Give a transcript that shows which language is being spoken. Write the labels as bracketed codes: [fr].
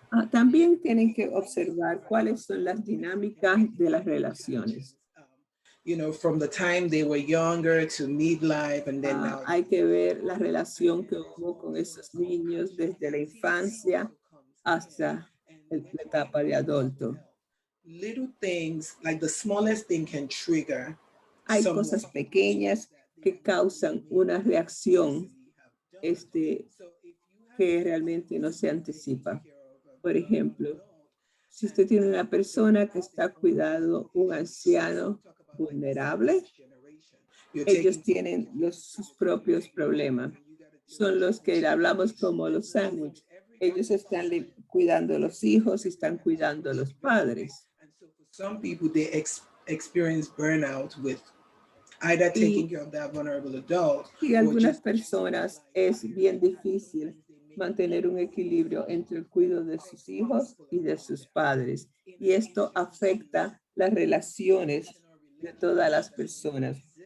[es] También tienen que observar cuáles son las dinámicas de las relaciones. [en] You know, from the time they were younger to midlife and then now. [es] Hay que ver la relación que hubo con esos niños desde la infancia hasta la etapa de adulto. [en] Little things, like the smallest thing can trigger. [es] Hay cosas pequeñas que causan una reacción que realmente no se anticipa. Por ejemplo, si usted tiene una persona que está cuidando un anciano vulnerable, ellos tienen sus propios problemas. Son los que hablamos como los sándwiches. Ellos están cuidando a los hijos y están cuidando a los padres. [en] Some people, they experience burnout with either taking care of that vulnerable adult. [es] Y algunas personas es bien difícil mantener un equilibrio entre el cuidado de sus hijos y de sus padres. Y esto afecta las relaciones de todas las personas.